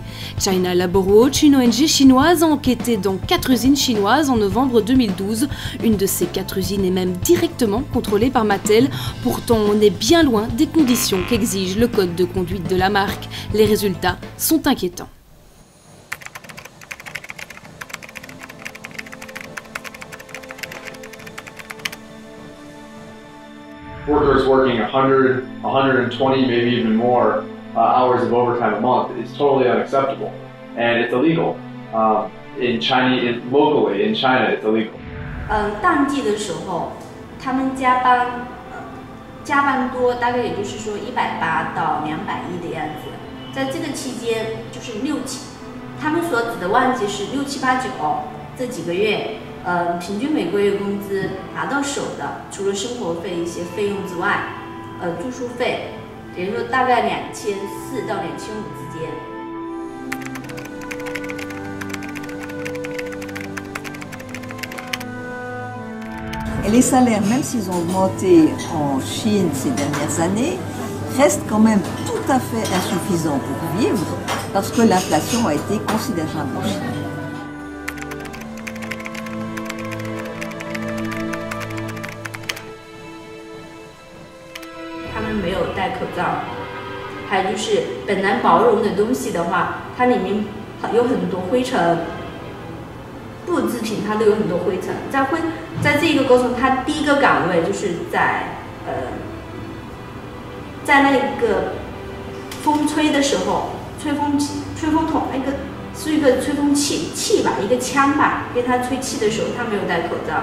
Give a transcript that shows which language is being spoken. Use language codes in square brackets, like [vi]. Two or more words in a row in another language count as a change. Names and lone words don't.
[fr] China Labor Watch, une ONG chinoise, a enquêté dans 4 usines chinoises en novembre 2012. Une de ces 4 usines est même directement contrôlée par Mattel. Pourtant, on est bien loin des conditions qu'exige le code de conduite de la marque. Les résultats sont inquiétants. [en] Workers working 100, 120, maybe even more hours of overtime a month is totally unacceptable, and it's illegal. In China, locally in China, it's illegal. [zh] 淡季的时候，他们加班多，大概也就是说180到200亿的样子。在这个期间，就是他们所指的旺季是6、7、8、9这几个月，平均每个月工资拿到手的，除了生活费一些费用之外，住宿费，也就是说大概2400到2500之间。 [fr] Et les salaires, même s'ils ont augmenté en Chine ces dernières années, restent quand même tout à fait insuffisants pour vivre parce que l'inflation a été considérable en Chine. [zh] 他们没有戴口罩，还有就是本来毛绒的东西的话，它里面有很多灰尘。布制品它都有很多灰尘，在这个过程，它第一个岗位就是在那个风吹的时候，吹风筒那个是一个吹风器吧，一个枪吧，给它吹气的时候，它没有戴口罩。